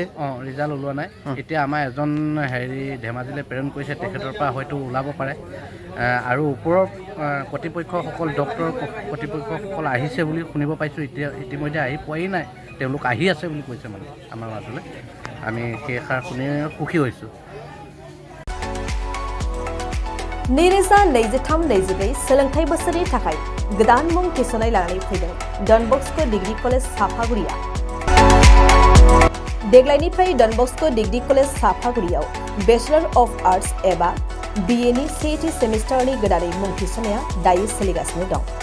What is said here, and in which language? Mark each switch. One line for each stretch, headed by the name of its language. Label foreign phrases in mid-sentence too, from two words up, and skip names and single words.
Assamese: ৰিজাল্ট ওলোৱা নাই এতিয়া আমাৰ এজন হেৰি ধেমাজিলৈ প্ৰেৰণ কৰিছে তেখেতৰ পৰা হয়তো ওলাব পাৰে আৰু ওপৰৰ কৰ্তৃপক্ষসকল ডক্টৰ কৰ্তৃপক্ষসকল আহিছে বুলি শুনিব পাইছোঁ ইতিমধ্যে আহি পোৱাই নাই তেওঁলোক আহি আছে বুলি কৈছে মানে আমাৰ মাজলৈ আমি সেইষাৰ শুনি সুখী হৈছোঁ
Bodo: नैरोजा 23-24 सोलोंथाइ बोसोरनि थाखाय गोदान मुं थिसननाय लानानै फैदों डन बस्क' डिग्री कलेज साफागुरिया देग्लायनिफ्राय डन बस्क' डिग्री कलेज साफागुरियाव
English: Bachelor of Arts
Bodo: एबा BA नि सेथि सेमिस्टारनि गोदानै मुं थिसननाया दायो सोलिगासिनो दं